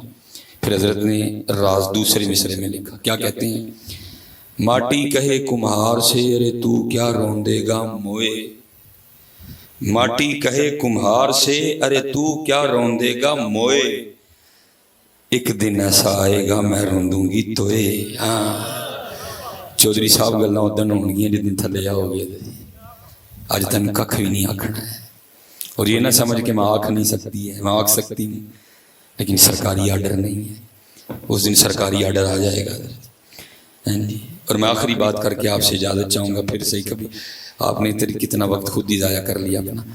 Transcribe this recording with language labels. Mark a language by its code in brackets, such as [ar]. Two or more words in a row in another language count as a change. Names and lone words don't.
[ur] پھر حضرت نے راز دوسرے مصرے میں لکھا. کیا کہتے ہیں, ماٹی کہے کمہار سے رے تو کیا رون دے گا موئے. ماٹی کہے کمہار سے ارے تو کیا رون دے گا موئے. ایک دن ایسا آئے گا میں رون دوں گی توئے. [pa] چودھری صاحب گلاں اودن ہونگیاں جس دن تھلے آؤ گے، اج تینوں ککھ بھی نہیں آکھنا ہے. [ur] اور یہ نہ سمجھ کے میں آکھ نہیں سکتی ہے، میں آکھ سکتی ہوں لیکن سرکاری آرڈر نہیں ہے. اس دن سرکاری آرڈر آ جائے گا. ہاں جی. اور میں آخری بات کرکے آپ سے اجازت چاہوں گا، پھر سے کبھی آپ نے کتنا وقت خود ہی ضائع کر لیا اپنا.